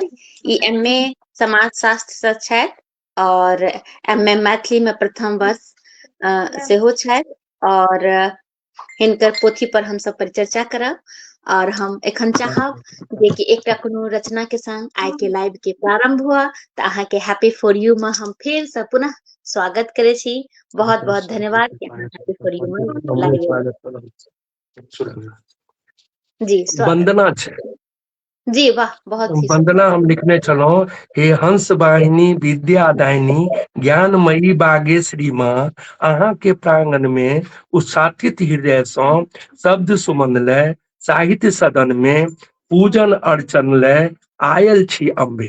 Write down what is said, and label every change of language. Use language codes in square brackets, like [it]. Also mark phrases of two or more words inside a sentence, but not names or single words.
[mai] ई एमए समाज शास्त्र से छथि और एमए मैथिली में प्रथम वर्ष सेहो छथि और हिनकर पोथी पर हम सब परिचर्चा करब। और हम एखन चाहब जे कि एकटा कोनो रचना के संग आइ के लाइव के प्रारंभ हुआ। तऽ अहाँ के हैप्पी फॉर यू में हम फेर से पुनः स्वागत करे छी। बहुत बहुत धन्यवाद कि अहाँ हैप्पी फॉर यू में लाइव जी वंदना छै। जी वाह बहुत ही वंदना हम लिखने छलहुँ। हे हंस वाहिनी विद्या दायिनी ज्ञानमयी बागेश्वरी माँ, अहाँ के प्रांगण में उत्साहित हृदय सँ शब्द सुमन लय साहित्य सदन में पूजन अर्चन लय आयल छी अम्बे।